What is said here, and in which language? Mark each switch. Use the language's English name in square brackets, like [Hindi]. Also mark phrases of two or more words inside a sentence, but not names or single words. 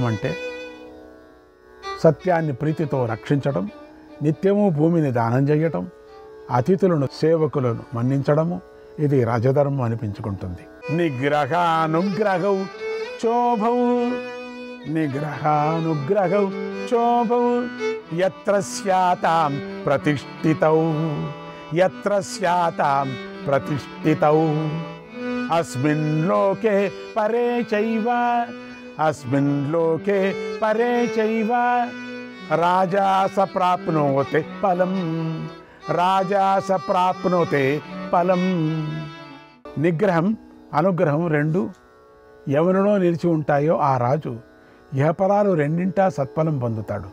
[Telugu] అంటే సత్యాన్ని ప్రీతితో రక్షించడం, నిత్యము భూమిని దానం చేయటం, అతిథులను సేవకులను మన్నించడము ఇది రాజధర్మం అనిపించుకుంటుంది. [Sanskrit] నిగ్రహానుగ్రహౌ చోభౌ నిగ్రహానుగ్రహౌ చోభౌ యత్ర స్యాతాం ప్రతిష్ఠితౌ యత్ర స్యాతాం ప్రతిష్ఠితౌ అస్మిన్ లోకే పరే చైవ అస్మిన్ లోకే పరే చైవ రాజా స ప్రాప్నోతే ఫలం రాజా స ప్రాప్నోతే ఫలం. [Telugu] నిగ్రహం, అనుగ్రహం రెండు ఎవరిలో నిలిచి ఉంటాయో ఆ రాజు ఇహపరాలు రెండింటా సత్ఫలం పొందుతాడు.